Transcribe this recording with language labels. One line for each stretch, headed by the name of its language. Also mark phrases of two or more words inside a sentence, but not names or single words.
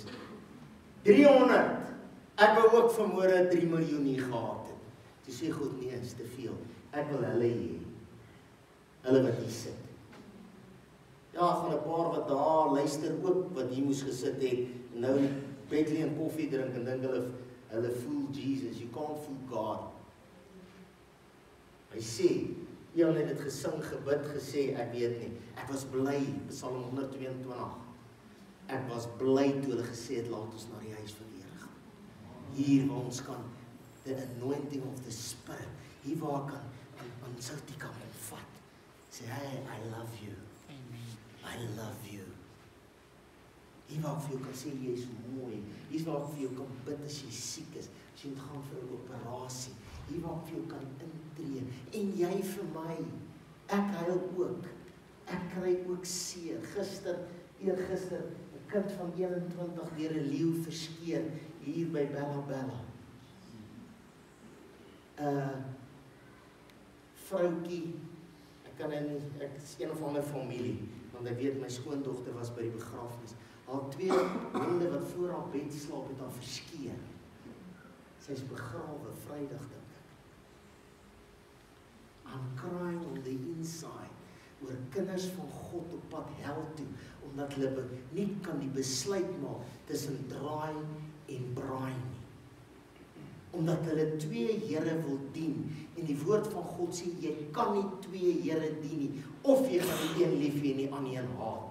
Afrikaans: 300, ek wou ook vanmôre 3 miljoen hier gehad het. Toe sê God, nee, is te veel, ek wil hulle hê, hulle wat hier sit. Ja, van 'n paar wat daar luister ook, wat hier moes gesit het, en nou Bethlehem koffie drink en dink hulle
English: fool Jesus, you can't fool God.
Afrikaans: Hy sê, Jan het dit gesing, gebid, gesê, ek weet nie, ek was bly, Psalm 122, ek was bly toe hulle gesê het, laat ons na die huis van die Here gaan. Hier waar ons kan,
English: the anointing of the Spirit,
Afrikaans: hier waar kan, Soutie kan omvat, sê,
English: hey, I love you, I love you.
Afrikaans: Hier waar ek vir jou kan sê, jy is mooi. Hier waar ek vir jou kan bid as jy siek is. As jy moet gaan vir 'n operasie. Hier waar ek vir jou kan intree. En jy vir my. Ek huil ook. Ek kry ook seer. Eergister, 'n kind van 21 deur 'n leeu verskeer hier by Bella. Vroutjie, ek is een of ander familie, want ek weet my skoondogter was by die begrafnis. Haar 2 honde wat voor haar bed slaap het haar verskeer. Sy is begrawe Vrydag dink ek.
English: I'm crying on the inside
Afrikaans: oor kinders van God op pad hel toe, omdat hulle nie kan die besluit maak tussen draai en braai nie. Omdat hulle 2 Here wil dien, en die woord van God sê, jy kan nie 2 Here dien nie, of jy gaan die een lief hê en die ander een haat.